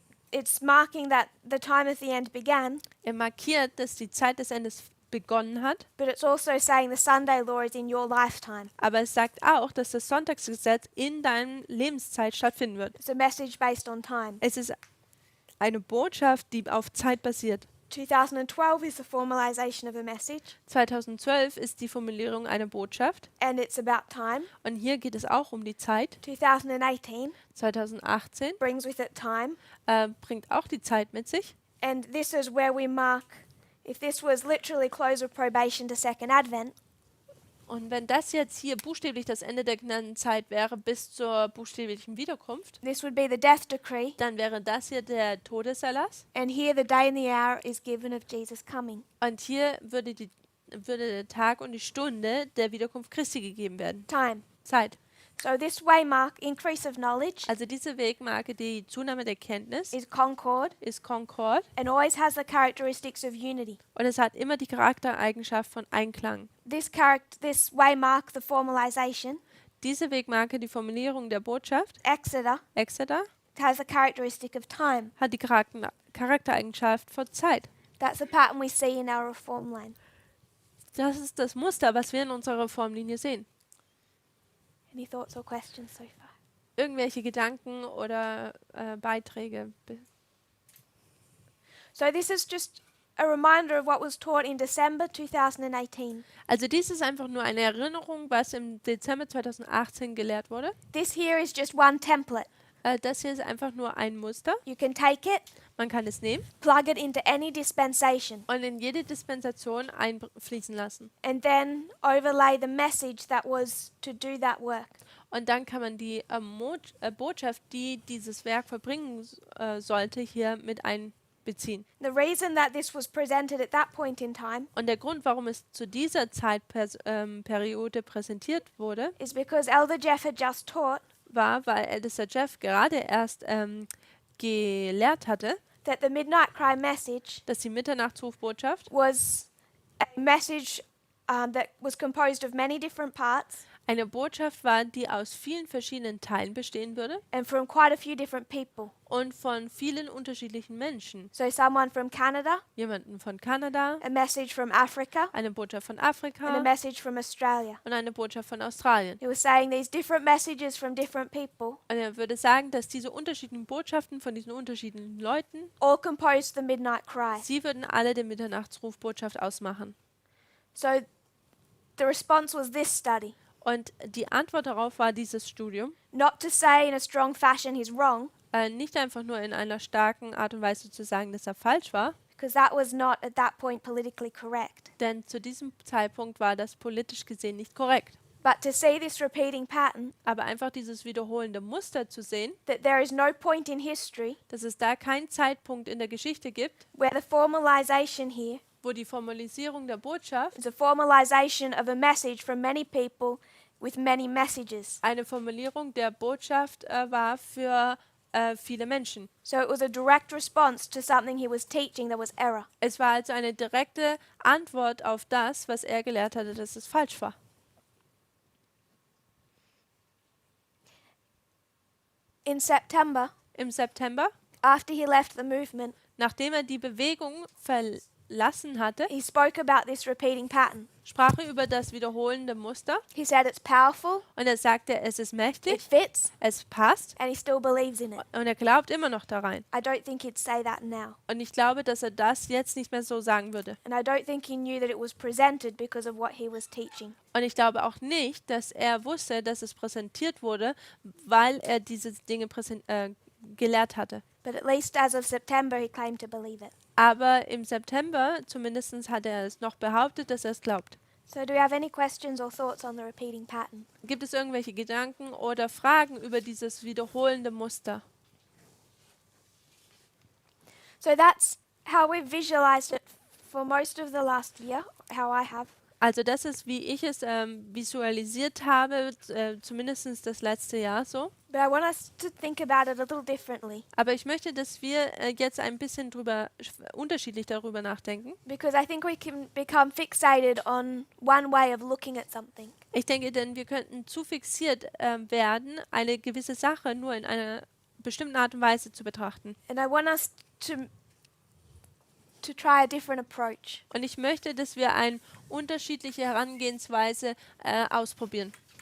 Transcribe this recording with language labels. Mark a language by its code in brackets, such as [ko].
[en] It's marking that the time of the end began, [de] Er markiert, dass die Zeit des Endes begonnen hat, [en] but it's also saying the Sunday law is in your lifetime. [de] aber es sagt auch, dass das Sonntagsgesetz in deiner Lebenszeit stattfinden wird. [en] It's a message based on time. [de] Es ist eine Botschaft, die auf Zeit basiert. [en] 2012 is the formalization of a message, [de] 2012 ist die Formulierung einer Botschaft. [en] and it's about time. [de] Und hier geht es auch um die Zeit. [en] 2018 [de] 2018 [en] brings with it time, [de] bringt auch die Zeit mit sich. [en] and this is where we mark, if this was literally close of probation to Second Advent, [de] Und wenn das jetzt hier buchstäblich das Ende der Gnadenzeit wäre bis zur buchstäblichen Wiederkunft, [en] this would be the death decree, [de] dann wäre das hier der Todeserlass. [en] and here the day and the hour is given of Jesus coming. [de] Und hier würde der Tag und die Stunde der Wiederkunft Christi gegeben werden. [en] Time. [de] Zeit. [en] So this waymark, increase of knowledge, [de] Also diese Wegmarke, die Zunahme der Kenntnis, [en] is concord [de] ist Concord [en] and always has the characteristics of unity. [de] und es hat immer die Charaktereigenschaft von Einklang. [en] This waymark, the formalization, [de] Diese Wegmarke, die Formulierung der Botschaft, Exeter, [en] has the characteristic of time. [de] hat die Charaktereigenschaft von Zeit. [en] That's the pattern we see in our reform line. [de] Das ist das Muster, was wir in unserer Reformlinie sehen. [en] Any thoughts or questions so far? [de] Irgendwelche Gedanken oder Beiträge. [en] So this is just a reminder of what was taught in December 2018. [de] Also dies ist einfach nur eine Erinnerung, was im Dezember 2018 gelehrt wurde. [en] This here is just one template. [de] Das hier ist einfach nur ein Muster. [en] You can take it, [de] Man kann es nehmen [en] plug it into any dispensation, [de] und in jede Dispensation einfließen lassen. [en] and then overlay the message that was to do that work. [de] Und dann kann man die Botschaft, die dieses Werk vollbringen sollte, hier mit einbeziehen. [en] The reason that this was presented at that point in time [de] Und der Grund, warum es zu dieser Zeitperiode präsentiert wurde, [en] is because Elder Jeff had just taught [de] war, weil Ältester Jeff gerade erst gelehrt hatte, [en] that the Midnight Cry message [de] dass die Mitternachtsrufbotschaft [en] was a message that was composed of many different parts [de] eine Botschaft war, die aus vielen verschiedenen Teilen bestehen würde [en] and from quite a few different people. [de] und von vielen unterschiedlichen Menschen. [en] So someone from Canada, [de] Jemanden von Kanada, [en] a message from Africa, [de] eine Botschaft von [en] and a [de] Afrika [en] message from Australia. [de] und eine Botschaft von Australien. [en] He was saying these different messages from different people [de] Und er würde sagen, dass diese unterschiedlichen Botschaften von diesen unterschiedlichen Leuten, [en] all composed the Midnight Cry. [de] sie würden alle die Mitternachtsrufbotschaft ausmachen. [en] So the response was this study. [de] Und die Antwort darauf war dieses Studium. [en] Not to say in a strong fashion he's wrong, [de] Nicht einfach nur in einer starken Art und Weise zu sagen, dass er falsch war, [en] because that was not at that point politically correct. [de] denn zu diesem Zeitpunkt war das politisch gesehen nicht korrekt. [en] But to see this repeating pattern, [de] Aber einfach dieses wiederholende Muster zu sehen, [en] that there is no point in history [de] dass es da keinen Zeitpunkt in der Geschichte gibt, [en] where the formalization here [de] wo die Formalisierung der Botschaft [en] is a formalization of a message from many people with many messages. [de] eine Formulierung der Botschaft war für viele Menschen. [en] So it was a direct response to something he was teaching that was error. [de] Es war also eine direkte Antwort auf das, was er gelehrt hatte, dass es falsch war. [en] In September, [de] Im September, [en] after he left the movement, [de] nachdem er die Bewegung verlassen hatte, [en] he spoke about this repeating pattern. [de] sprach er über das wiederholende Muster [en] He said it's powerful, [de] und er sagte, es ist [en] it [de] mächtig, [en] fits, [de] es passt [en] and he still believes in it. [de] und er glaubt immer noch darein. [en] I don't think he'd say that now. [de] Und ich glaube, dass er das jetzt nicht mehr so sagen würde. [en] And I don't think he knew that it was presented because of what he was teaching. [de] Und ich glaube auch nicht, dass er wusste, dass es präsentiert wurde, weil er diese Dinge gelehrt hatte. [en] But at least as of September, he claimed to believe it. [de] Aber im September zumindest hat er es noch behauptet, dass er es glaubt. [en] So do we have any questions or thoughts on the repeating pattern? [de] Gibt es irgendwelche Gedanken oder Fragen über dieses wiederholende Muster? [en] So that's how we've visualized it for most of the last year, how I have. [de] Also das ist, wie ich es visualisiert habe, zumindest das letzte Jahr so. [en] But I want us to think about it a little differently, [de] Aber ich möchte, dass wir jetzt ein bisschen unterschiedlich darüber nachdenken. [en] because I think we can become fixated on one way of looking at something. [de] Ich denke, denn wir könnten zu fixiert werden, eine gewisse Sache nur in einer bestimmten Art und Weise zu betrachten. [en] And I want us to try a different approach. [de] Und ich möchte, dass wir eine unterschiedliche Herangehensweise ausprobieren.